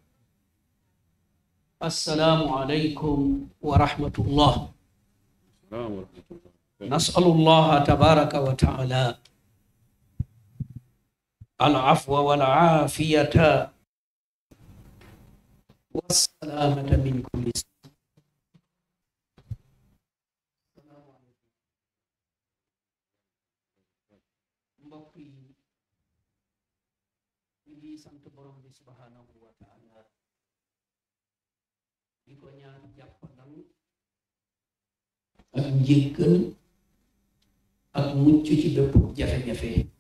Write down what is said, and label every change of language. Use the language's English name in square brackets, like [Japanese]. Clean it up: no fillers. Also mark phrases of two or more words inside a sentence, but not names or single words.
[Arabic] السلام عليكم ورحمة الله. نسأل الله تبارك وتعالى العفو والعافية والسلامة من كل سوء. [Wolof] mbokk yi ñu ngi sant borom bi [Arabic] سبحانه وتعالى [Wolof] di ko ñaan jàppandal ak njéggal ak mucc ci bépp jafe-jafe